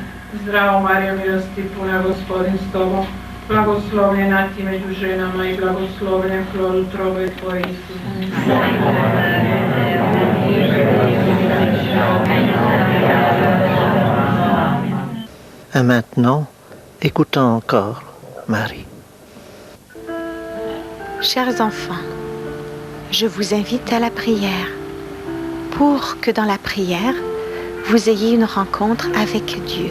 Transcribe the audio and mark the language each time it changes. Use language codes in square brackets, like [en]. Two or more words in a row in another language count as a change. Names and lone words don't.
[hr] Zdravo Marija, milosti puna, Gospodin s tobom, blagoslovljena ti među ženama i blagoslovljen je plod utrobe tvoje, Isus. [fr] Et maintenant, écoutons encore Marie. Chers enfants, je vous invite à la prière pour que dans la prière, vous ayez une rencontre avec Dieu.